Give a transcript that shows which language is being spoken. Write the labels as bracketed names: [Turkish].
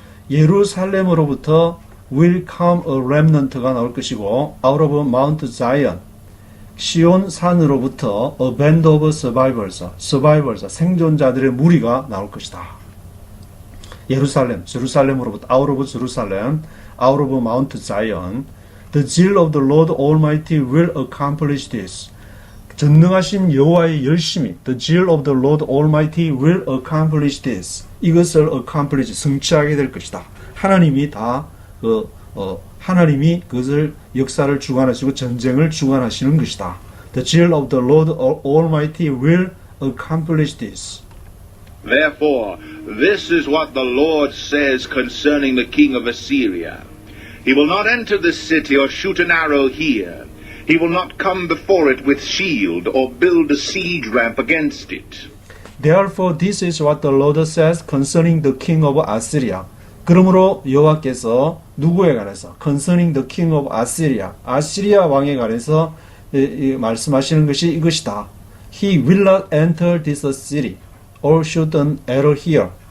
[Korean] 예루살렘으로부터 [English] will come a remnant [Korean] 가 나올 것이고 [English] out of Mount Zion, [Korean] 시온 산으로부터 [English] a band of survivors, [Korean] 생존자들의 무리가 나올 것이다. 예루살렘, 제루살렘으로부터 [English] out of Jerusalem, out of Mount Zion. The zeal of the Lord Almighty will accomplish this. [Korean] 전능하신 여호와의 열심이, [English] the zeal of the Lord Almighty will accomplish this. [Korean] 이것을 accomplish, 성취하게 될 것이다. 하나님이 다 하나님이 그것을 역사를 주관하시고 전쟁을 주관하시는 것이다. [English] The zeal of the Lord Almighty will accomplish this. Therefore, this is what the Lord says concerning the king of Assyria. He will not enter the city or shoot an arrow here. He will not come before it with shield or build a siege ramp against it. Therefore, this is what the Lord says concerning the king of Assyria. [Korean] 그러므로 여호와께서 누구에 관해서 [English] concerning the king of Assyria, [Korean] 아시리아 왕에 관해서 말씀하시는 것이 이것이다. [English] He will not enter this city or shoot an arrow here.